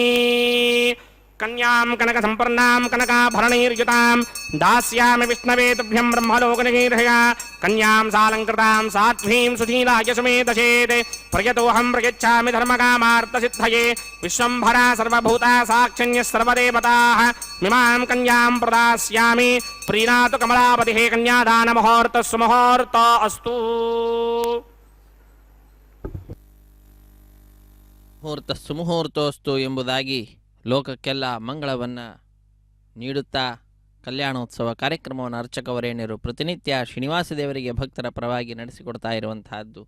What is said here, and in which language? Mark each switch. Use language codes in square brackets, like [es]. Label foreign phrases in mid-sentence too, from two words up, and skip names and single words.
[sa] कन्यां कनक संपन्नां कनकाभरणैर्युतां दास्यामि विष्णवे तुभ्यं ब्रह्मलोकनिगीर्षया कन्यां सालङ्कृतां साध्वीं सुशीलाय सुमेधसेत् प्रयतोऽहं प्रयच्छामि धर्मकामार्थसिद्धये विश्वम्भरा सर्वभूता साक्षिण्यः सर्वदेवताः मिमां कन्यां प्रदास्यामि प्रीणातु कमलापतिः कन्यादानमुहूर्तः सुमुहूर्त अस्तु ಮುಹೂರ್ತ ಸುಮುಹೂರ್ತೋಸ್ತು [kn] ಎಂಬುದಾಗಿ ಲೋಕಕ್ಕೆಲ್ಲ ಮಂಗಳವನ್ನು ನೀಡುತ್ತಾ ಕಲ್ಯಾಣೋತ್ಸವ ಕಾರ್ಯಕ್ರಮವನ್ನು ಅರ್ಚಕವರೇಣ್ಯರು ಪ್ರತಿನಿತ್ಯ ಶ್ರೀನಿವಾಸ ದೇವರಿಗೆ ಭಕ್ತರ ಪರವಾಗಿ ನಡೆಸಿಕೊಡ್ತಾ ಇರುವಂತಹದ್ದು.